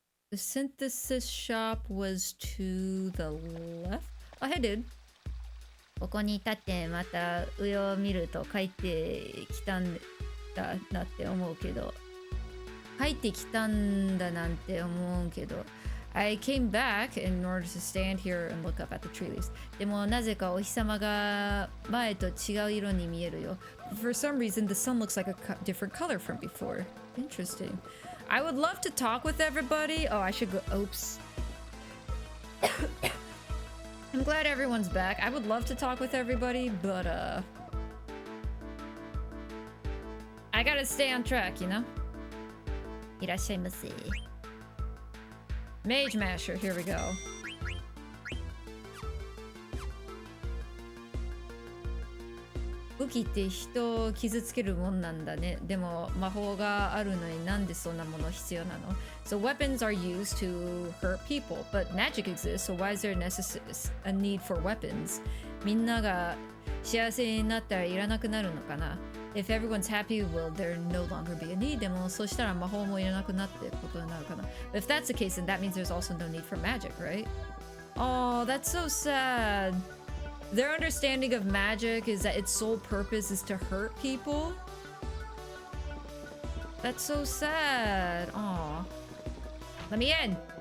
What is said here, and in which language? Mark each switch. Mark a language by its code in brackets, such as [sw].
[en] The synthesis shop was to the left? Oh, I did. [ja] ここに立ってまた上を見ると帰ってきたんだなって思うけど。帰ってきたんだなんて思うけど。 [en] I came back in order to stand here and look up at the tree leaves. [ja] でもなぜかお日様が前と違う色に見えるよ。 [en] For some reason, the sun looks like a different color from before. Interesting. I would love to talk with everybody. Oh, I should go. Oops. I'm glad everyone's back. I would love to talk with everybody, but I gotta stay on track, you know? [ja] いらっしゃいませ。 [en] Mage Masher, here we go. [ja] Uki って人を傷つけるもんなんだね。でも魔法があるのになんでそんなもの必要なの? [en] So weapons are used to hurt people, but magic exists, so why is there a need for weapons? [ja] みんなが幸せになったらいらなくなるのかな? [en] If everyone's happy, will there no longer be a need? [ja] でもそしたら魔法もいらなくなってことになるかな? [en] If that's the case, then that means there's also no need for magic, right? Oh, that's so sad. Their understanding of magic is that its sole purpose is to hurt people. That's so sad. Aw. Let me in.